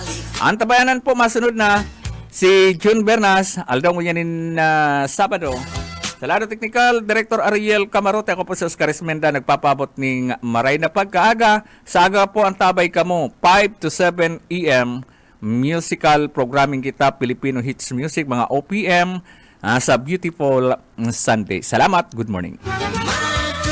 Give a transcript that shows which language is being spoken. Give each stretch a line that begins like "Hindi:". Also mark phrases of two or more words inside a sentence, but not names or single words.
Bikol: Ang tabayanan po, masunod na si June Bernas, aldaw mo yan Sabado. Sa lado technical, Director Ariel Camarote, ako po si Oscar Esmenda, nagpapabot ng maray na pagkaaga. Sa aga po ang tabay kamo, 5 to 7 AM,
English: musical programming
Bikol: kita, Filipino Hits Music, mga OPM, sa
English: beautiful Sunday. Salamat, good morning.